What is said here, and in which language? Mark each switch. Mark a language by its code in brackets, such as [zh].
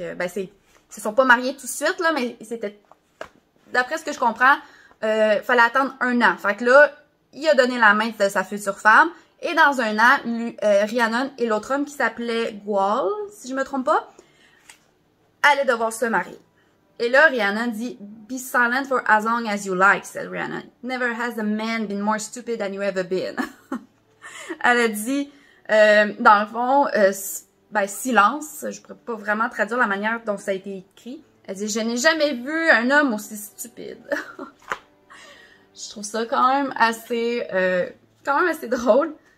[fr] Ils se sont pas mariés tout de suite, là, mais c'était... D'après ce que je comprends, fallait attendre un an. Fait que là, il a donné la main de sa future femme. Et dans un an, Rhiannon et l'autre homme qui s'appelait Gwawl, si je me trompe pas, allaient devoir se marier. Et là, Rhiannon dit, [en] Be silent for as long as you like, said Rhiannon. Never has a man been more stupid than you ever been. [fr] Elle a dit, dans le fond, silence. Je ne pourrais pas vraiment traduire la manière dont ça a été écrit. Elle dit, je n'ai jamais vu un homme aussi stupide. Je trouve ça quand même assez drôle.